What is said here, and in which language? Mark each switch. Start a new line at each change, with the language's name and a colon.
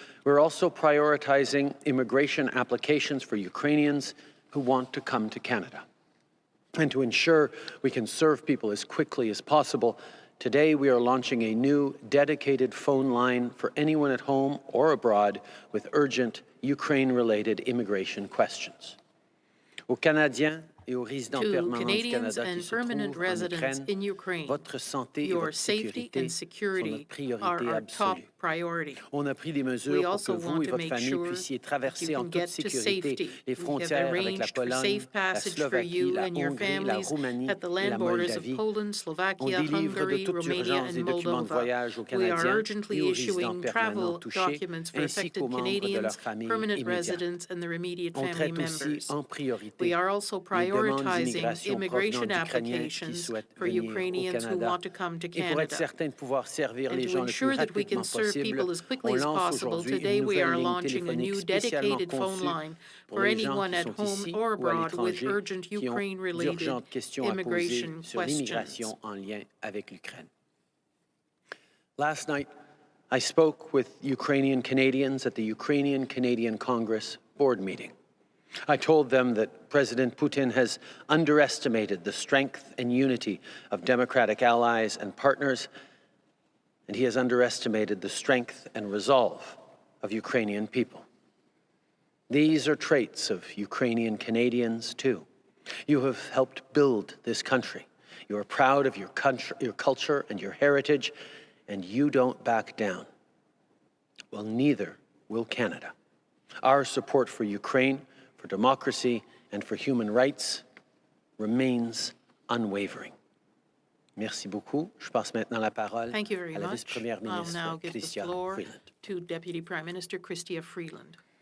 English: We're also prioritizing immigration applications for Ukrainians who want to come to Canada. And to ensure we can serve people as quickly as possible, today we are launching a new dedicated phone line for anyone at home or abroad with urgent Ukraine-related immigration questions.
French: Aux Canadiens et aux résidents permanents du Canada qui se trouvent en Ukraine, votre santé et votre sécurité sont notre priorité absolue. On a pris des mesures pour que vous et votre famille puissiez traverser en toute sécurité les frontières avec la Pologne, la Slovaquie, la Hongrie, la Roumanie et la Moldavie. On délivre de toute urgence des documents de voyage aux Canadiens et aux résidents permanents touchés, ainsi qu'aux membres de leur famille immédiate. On traite aussi en priorité les demandes d'immigration provenant d'Ukrainiens qui souhaitent venir au Canada. Et pour être certain de pouvoir servir les gens le plus rapidement possible, on lance aujourd'hui une nouvelle ligne téléphonique spécialement conçue pour les gens qui sont ici ou à l'étranger qui ont d'urgentes questions à poser sur l'immigration en lien avec l'Ukraine.
English: Last night, I spoke with Ukrainian Canadians at the Ukrainian-Canadian Congress board meeting. I told them that President Putin has underestimated the strength and unity of democratic allies and partners, and he has underestimated the strength and resolve of Ukrainian people. These are traits of Ukrainian Canadians, too. You have helped build this country. You are proud of your culture and your heritage, and you don't back down. Well, neither will Canada. Our support for Ukraine, for democracy, and for human rights remains unwavering.
French: Merci beaucoup. Je passe maintenant la parole à la vice-première ministre Chrystia Freeland.
English: To Deputy Prime Minister Chrystia Freeland.